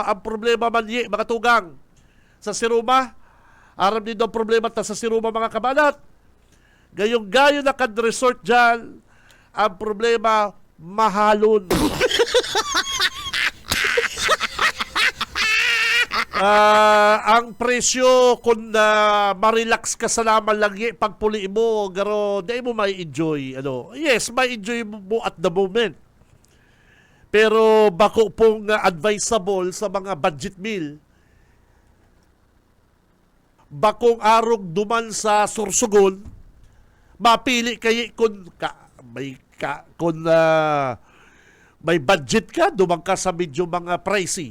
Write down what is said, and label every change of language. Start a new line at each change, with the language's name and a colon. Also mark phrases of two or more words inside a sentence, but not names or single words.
Bikol: Ang problema man mga tugang, sa Siroma, aram din ang problema ta sa Siroma mga kabanat. Gayong-gayon na kad-resort dyan, ang problema, mahalon. Ang presyo kung ma-relax ka sa naman lang pagpuli mo, garo, di mo may enjoy. Yes, may enjoy mo
English: at the moment.
Bikol: Pero bako pong advisable sa mga
English: budget meal,
Bikol: bakong arog duman sa Sorsogon, mapili kayo kung may budget ka, duman ka sa medyo mga pricey.